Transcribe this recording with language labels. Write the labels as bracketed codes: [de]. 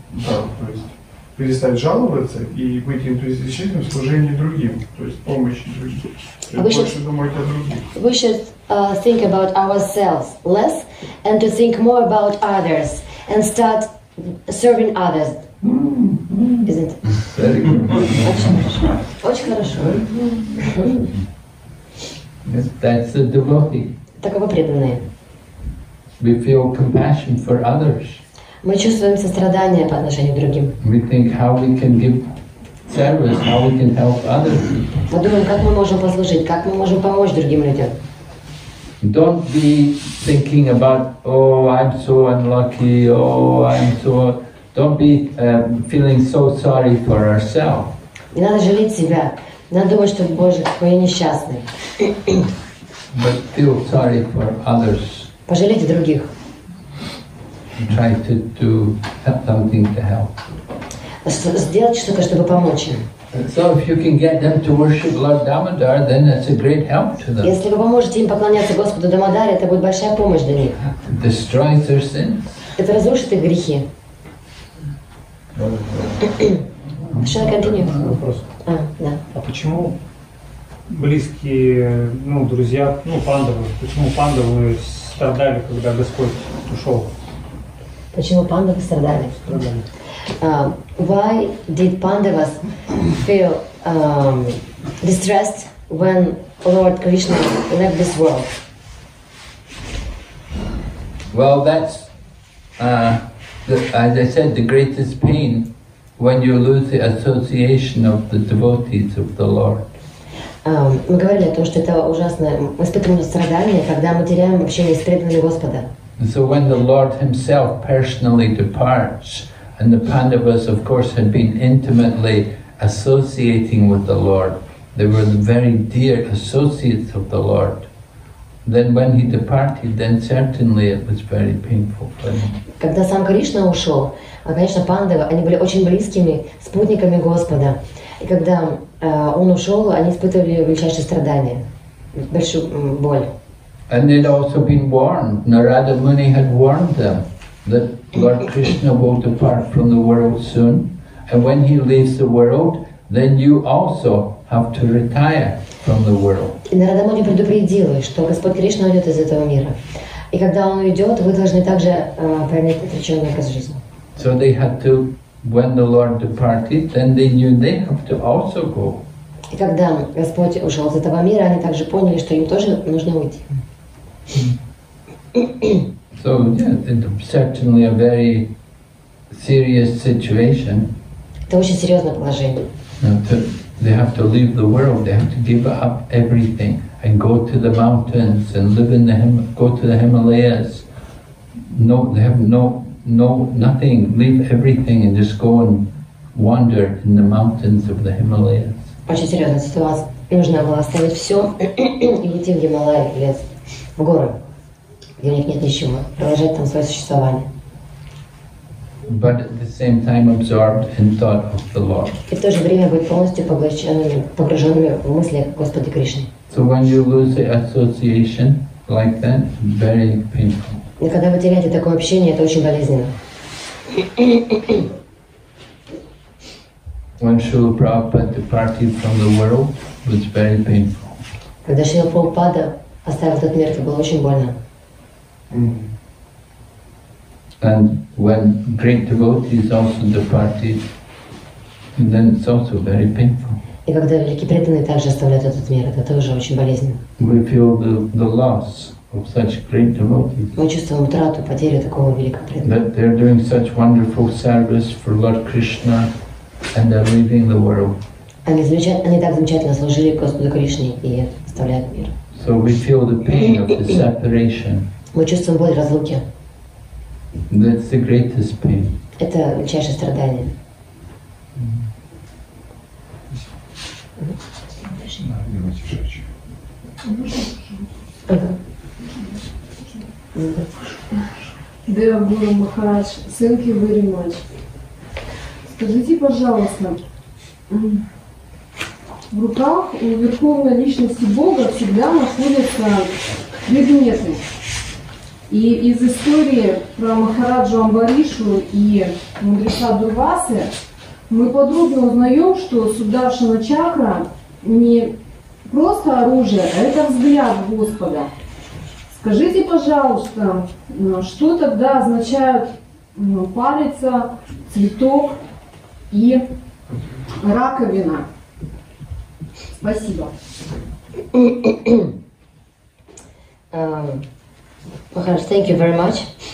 [ru] Да, то есть перестать жаловаться и быть энтузиастичным в служении другим, то есть помощи другим. Больше думать о других. [en] We should think about ourselves less and to think more about others and start serving others. Isn't it? Very good. [ru] Очень хорошо. [en] Yes, that's the devotee. [ru] Таковы преданные. [en] We feel compassion for others. [ru] Мы чувствуем сострадание по отношению к другим. [en] We think how we can give service, how we can help others. [ru] Мы думаем, как мы можем послужить, как мы можем помочь другим людям. [en] Don't be thinking about, oh, I'm so unlucky, oh, I'm so... Don't be feeling so sorry for ourselves. [ru] Не надо жалеть себя. Надо думать, что, Боже, какой я несчастный. [en] But feel sorry for others. [ru] Пожалейте других. [en] Try to do something to help. [ru] Сделать что-то, чтобы помочь им. [en] So if you can get them to worship Lord Damodar, then that's a great help to them. [ru] Если вы поможете им поклоняться Господу Дамодаре, это будет большая помощь для них. [en] It destroys their sins. [ru] Это разрушит их грехи. [en] Shall I continue? [ru] Вопрос. Да. А почему близкие, друзья, пандавы, почему пандавы страдали, когда Господь ушел? Почему пандавы страдали? [en] Why did Pandavas feel distressed when Lord Krishna left this world? Well, that's, as I said, the greatest pain when you lose the association of the devotees of the Lord. [ru] Мы говорили о том, что это ужасное, мы испытываем страдания, когда мы теряем общение с преданными Господа. [en] So when the Lord himself personally departs, and the Pandavas, of course, had been intimately associating with the Lord, they were the very dear associates of the Lord. Then when he departed, then certainly it was very painful for them. [ru] Когда сам Кришна ушел, конечно, пандавы, они были очень близкими спутниками Господа. И когда он ушел, они испытывали величайшее страдание, большую боль. [en] And they'd also been warned. Narada Muni had warned them that Lord Krishna will depart from the world soon, and when he leaves the world, then you also have to retire from the world. [ru] И Нарада Муни предупредила, что Господь Кришна уйдет из этого мира. И когда он уйдет, вы должны также принять отреченный образ жизни. [en] So they had to, when the Lord departed, then they knew they have to also go. [ru] И когда Господь ушел из этого мира, они также поняли, что им тоже нужно уйти. [en] So yeah, it's certainly a very serious situation. [ru] Это очень серьезное положение. [en] They have to leave the world. They have to give up everything and go to the mountains and live in go to the Himalayas. No, they have nothing. Leave everything and just go and wander in the mountains of the Himalayas. [ru] Очень серьезная ситуация. Нужно было оставить все и уйти в Гималай, в лес, в горы, где у них нет ничего, продолжать там свое существование. [en] But at the same time absorbed in thought of the Lord. [ru] И в то же время быть полностью погруженными в мысли Господа Кришны. [en] So when you lose the association like that, very painful. [ru] И когда вы теряете такое общение, это очень болезненно. [en] When Srila Prabhupada departed from the world, it was very painful. [ru] Когда Шрила Прабхупада оставил этот мир, это было очень больно. [en] And when great devotees also departed, then it's also very painful. [ru] И когда великие преданные также оставляют этот мир, это тоже очень болезненно. [en] We feel the loss of such great devotees. [ru] Мы чувствуем утрату, потерю такого великого преданного. [en] That they're doing such wonderful service for Lord Krishna and they're leaving the world. [ru] Они так замечательно служили Господу Кришне и оставляют мир. [en] So we feel the pain of the separation. [ru] Мы чувствуем боль разлуки. [en] That's the greatest pain. [ru] Это величайшее страдание. [en] Dear Guru Maharaj, thank you very much. [ru] Скажите, пожалуйста, в руках у Верховной Личности Бога всегда находятся предметы. И из истории про Махараджу Амбаришу и мудреца Дурвасы мы подробно узнаем, что Сударшана чакра не просто оружие, а это взгляд Господа. Скажите, пожалуйста, что тогда означают палица, цветок и раковина? Спасибо. [en] Maharaj, thank you very much.